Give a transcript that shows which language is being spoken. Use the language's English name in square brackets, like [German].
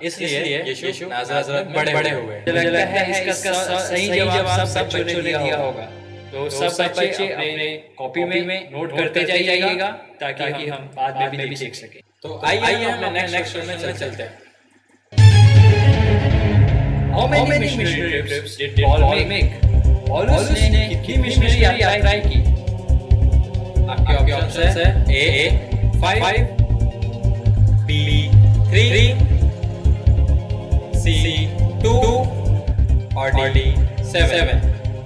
[Hindi] इसलिए यीशु नाज़रेत में बड़े हुए। मुझे लगता है इसका सही जवाब सब बच्चों ने दिया होगा। तो सब बच्चे अपने कॉपी में नोट करते जाइएगा ताकि हम बाद में भी देख सकें। तो आइए हम नेक्स्ट क्वेश्चन में चलते हैं। [English] How many missionary trips did Paul make? [Hindi] पौलुस ने कितनी मिशनरी यात्राएं की? आपके ऑप्शंस है ए 5, बी 3, सी 2 और डी 7।